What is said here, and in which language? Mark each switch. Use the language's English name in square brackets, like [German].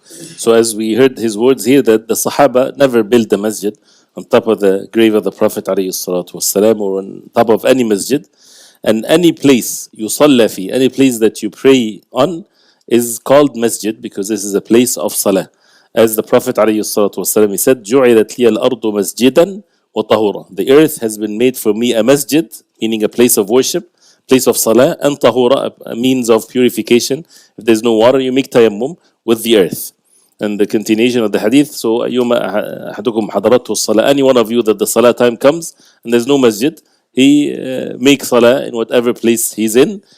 [English] So as we heard his words here, that the Sahaba never built a masjid on top of the grave of the Prophet ﷺ, or on top of any masjid. And any place [Arabic] يصلى فيه, [English] any place that you pray on, is called masjid, because this is a place of salah. As the Prophet ﷺ, he said, [Arabic] جُعِلَتْ لِيَ الْأَرْضُ مَسْجِدًا وَطَهُورًا. [English] The earth has been made for me a masjid, meaning a place of worship, place of salah, and tahura, a means of purification. If there's no water, you make tayammum with the earth. And the continuation of the hadith, so [Arabic] أَيُّمَا أَحَدُكُمْ حَضَرَتْهُ الصَّلَاةِ, [English] any one of you that the salah time comes and there's no masjid, he makes salah in whatever place he's in.